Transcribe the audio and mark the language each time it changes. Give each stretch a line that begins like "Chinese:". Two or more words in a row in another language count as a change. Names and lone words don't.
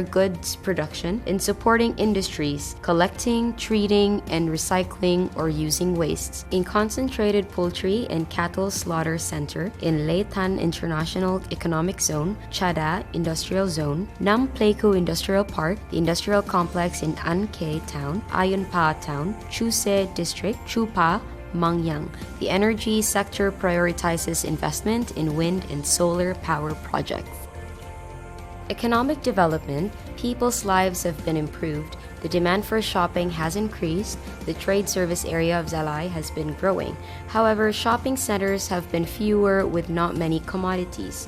English: goods production, in supporting industries, collecting, treating, and recycling or using wastes, in concentrated poultry and cattle slaughter center, in Leitan International Economic Zone, Chada Industrial Zone, Nam Pleiku Industrial Park, the industrial complex in An Khe Town, Ayun Pa Town, Chu Se District, Chu Pa, Mang Yang. The energy sector prioritizes investment in wind and solar power projects. Economic development, people's lives have been improved, the demand for shopping has increased, the trade service area of Zalai has been growing. However, shopping centers have been fewer with not many commodities.